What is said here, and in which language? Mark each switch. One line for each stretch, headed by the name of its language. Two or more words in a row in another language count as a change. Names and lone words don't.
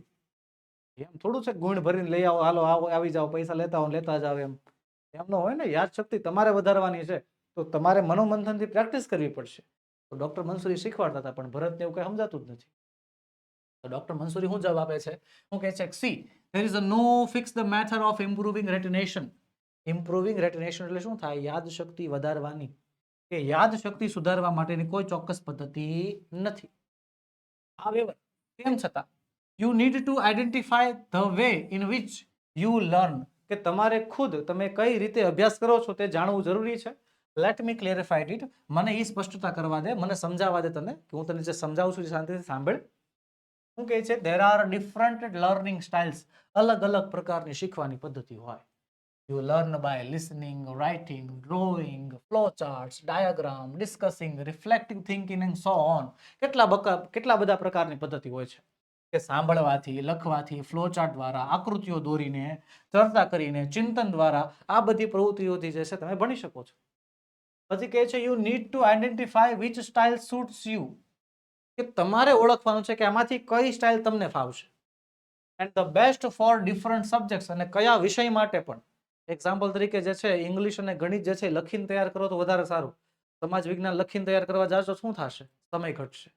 Gujarati: એમ થોડું છે ગુણ ભરીને લઈ આવો, હાલો આવો આવી જાઓ, પૈસા લેતા આવો લેતા જાવ, એમ ન હોય ને. યાદશક્તિ તમારે વધારવાની છે તો તમારે મનોમંથનથી પ્રેક્ટિસ કરવી પડશે. તો ડોક્ટર મંસૂરી શીખવાડતા હતા, પણ ભરતને એવું કઈ સમજાતું જ નથી. તો ડોક્ટર મંસૂરી શું જવાબ આપે છે, શું કહે છે, સી
English: there is a no fixed method of improving retention. improving retention
Gujarati: એટલે શું થાય, યાદશક્તિ વધારવાની, કે યાદશક્તિ સુધારવા માટેની કોઈ ચોક્કસ પદ્ધતિ નથી. However, તેમ છતાં
English: you need to identify the way in which you learn,
Gujarati: કે તમારે ખુદ તમે કઈ રીતે અભ્યાસ કરો છો તે જાણવું જરૂરી છે.
English: let me clarified it,
Gujarati: મને એ સ્પષ્ટતા કરવા દે, મને સમજાવવા દે તને, કે હું તને જે સમજાવું છું શાંતિથી સાંભળ. શું કહે છે,
English: there are different learning styles.
Gujarati: અલગ અલગ પ્રકારની શીખવાની પદ્ધતિ હોય.
English: You learn by listening, writing, drawing, flowcharts, diagram, discussing, reflective thinking and so on.
Gujarati: કેટલા બધા પ્રકારની પદ્ધતિ હોય છે, કે સાંભળવાથી, લખવાથી, ફ્લોચાર્ટ દ્વારા, આકૃતિઓ દોરીને, ચર્ચા કરીને, ચિંતન દ્વારા, આ બધી પ્રવૃત્તિઓથી જે છે તમે ભણી શકો છો. પછી કહે છે,
English: you need to identify which style suits you,
Gujarati: કે તમારે ઓળખવાનું છે કે આમાંથી કઈ સ્ટાઇલ તમને ફાવશે.
English: and the best for different subjects,
Gujarati: અને કયા વિષય માટે પણ. એક્ઝામ્પલ તરીકે જે છે ઇંગ્લિશ અને ગણિત જે છે લખીને તૈયાર કરો તો વધારે સારું. સમાજ વિજ્ઞાન લખીને તૈયાર કરવા જાશો શું થશે, સમય ઘટશે.